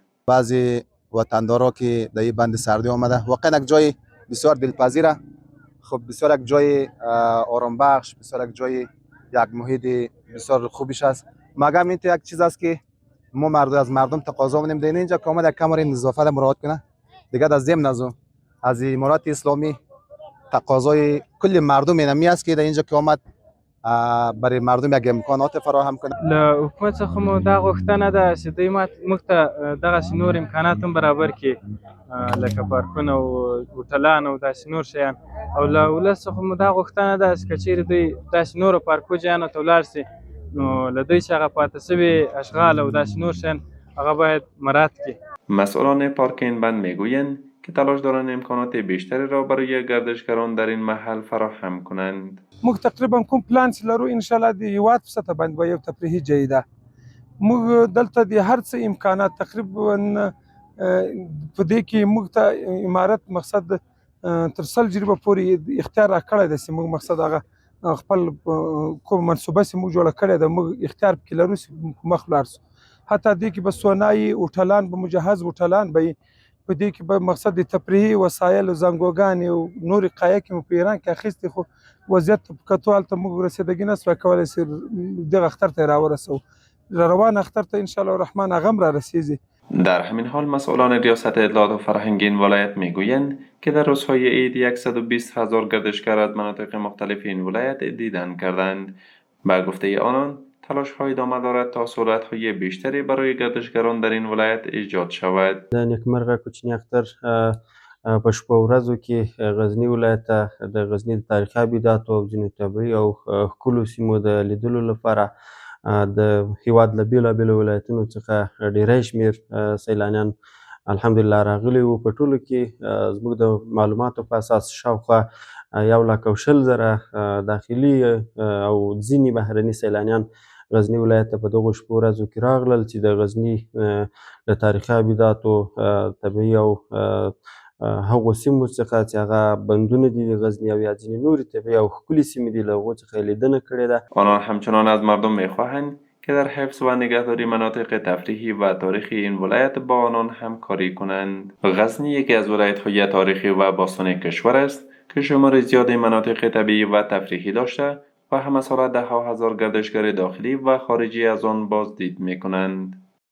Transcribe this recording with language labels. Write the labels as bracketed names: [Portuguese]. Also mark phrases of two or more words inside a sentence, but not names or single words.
[Persian] بعضی وطندارا که در این بند سرده آمده واقعا یک جای بسیار دلپذیره، خب بسیار یک جای آرام بخش، بسیار یک جای یک محیط بسیار خوبیش است. مگر این یک چیز است که ما از مردم تقاضا می‌کنیم در اینجا که آمد یک کمر نظافت مراعات کنه. دیگه از ضمن از امارات اسلامی تقاضای کل مردم اینمی است که در اینجا که آمد برای مردم یک امکانات فراهم کنه. [Pashto] له حکومت څخه مو دا غوښتنه ده چې دوی موږ ته دغسې نور امکانات هم برابر کړي، لکه پارکونه او هوټلان او داسې نور شیان. او له ولس څخه مو دا غوښتنه ده چې که چیرې دوی داسې نورو پارکو جایانو ته ولاړ شي، نو له دوی چې هغه پاتې شوي اشغال او داسې نور شیان هغه باید مراعات کړي. [Persian] مسئولان پارک این بند میگویند که تلاش دارند امکانات بیشتری را برای گردشگران در این محل فراهم کنند. [Pashto] موږ تقریبا کوم پلان چې لرو [Arabic] ان شاء الله [Pashto] د هیواد په سطح باندې به یو تفریحي ځای ده. موږ دلته د هر څه امکانات تقریبا په دې کې موږ ته امارت مقصد تر 100 جریبه پورې اختیار راکړی دی چې موږ مقصد هغه خپل کوم منصوبه چې موږ جوړه کړې ده موږ اختیار پکې لرو چې مخ ولاړ سو. حتی دې کې به سونایي هوټلان به مجهز هوټلان به په دې کې به مقصد د تفریحي وسایل زنګوګانې او نورې قایقې مو په ایران کې اخیستې، خو وضعیت په کتو هلته موږ رسېدګي نه سوای کولی چې دغه اختر ته یې راورسوو. روان اختر ته [Arabic] انشاءالله الرحمن [Pashto] هغه هم رارسیږي. [Persian] در همین حال مسئولان ریاست اطلاعات و فرهنگ این ولایت میگویند که در روزهای عید 120,000 گردشگر از مناطق مختلف این ولایت دیدن کردند. با گفته آنان تلاش‌های ادامه دارد تا سهولت‌های بیشتری برای گردشگران در این ولایت ایجاد شود. [Pashto] د نیکمرغه کوچني اختر په شپو ورځو کې غزني ولایت ته د غزني د تاریخي ابداتو او ځینو طبیعي او ښکلو سیمو د لیدلو لپاره د هیواد له بېلابېلو ولایتونو څخه ډېری شمېر سیلانیان الحمدلله راغلي وو. په ټولو کې زموږ د معلوماتو په اساس شاوخوا 120,000 داخلي او ځینې بهرني سیلانیان غزني ولایت ته په دغو شپو ورځو کې راغلل چې د غزني د تاریخي ابداتو طبیعي او هغو سیمو څخه چې هغه بندونه دي د غزني او یا ځینې نورې طبیعي او ښکلې سیمې دي له هغو څخه یې لیدنه کړې ده. [Persian] آنان همچنان از مردم میخواهند که در حفظ و نگهداری مناطق تفریحی و تاریخی این ولایت با آنان همکاری کنند. غزنی یکی از ولایت‌های تاریخی و باستانی کشور است که شمار زیادی مناطق طبیعی و تفریحی داشته و همه ساله 10,000 گردشگر داخلی و خارجی از آن بازدید می‌کنند.